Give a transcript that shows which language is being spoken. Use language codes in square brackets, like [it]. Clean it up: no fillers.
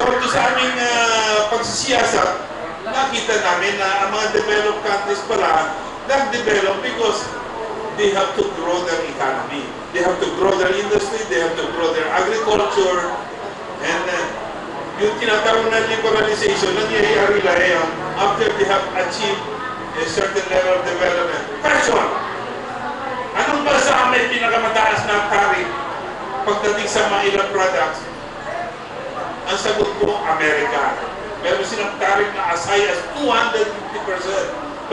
[tl] So, ito sa aming pagsisiyasat, nakita namin na ang mga developed countries pala nag-develop [en] because they have to grow their economy. They have to grow their industry, they have to grow their agriculture, and [tl] yung tinatawag na [en] liberalization, nangyayari lang yan after they have achieved a certain level of development. Question! [tl] Anong bansa may pinakamataas na tariff pagdating sa mga ilang products? Ang sagot ko, Amerika. Meron silang tariff na [en] as high as 250%.